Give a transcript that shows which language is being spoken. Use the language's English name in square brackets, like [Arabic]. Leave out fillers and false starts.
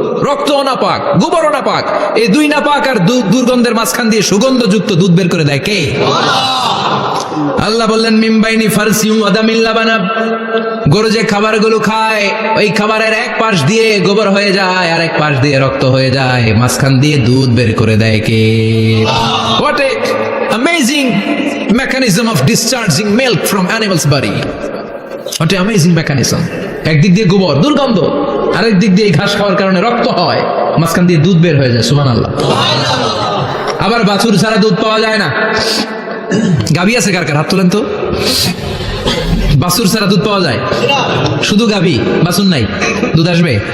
[Bangla] রক্ত নাপাক, গোবরও নাপাক। এই দুই নাপাক আর দুর্গন্ধের মাঝখান দিয়ে সুগন্ধযুক্ত দুধ বের করে দেয় কে? আল্লাহ বললেন, [Arabic] মিমবাইনি ফারসি ওয়া দামিল লাবানা, [Bangla] গরু যে খাবারগুলো খায়, ওই খাবারের এক পাশ দিয়ে গোবর হয়ে যায় আর এক পাশ দিয়ে রক্ত হয়ে যায়, মাঝখান দিয়ে দুধ বের করে দেয় কে? [English] What a amazing mechanism of discharging milk from animal's body. What a amazing mechanism. [Bangla] একদিক দিয়ে গোবর দুর্গন্ধ, আরেক দিক দিয়ে ঘাস খাওয়ার কারণে রক্ত হয়, মাঝখান দিয়ে দুধ বের হয়ে যায়। সুবহানাল্লাহ। আবার বাছুর ছাড়া দুধ পাওয়া যায় না। গাভী আছে কার কার? হাত তোলেন তো। বাছুর ছাড়া দুধ পাওয়া যায়? শুধু গাভী, বাছুর নাই, দুধ আসবে?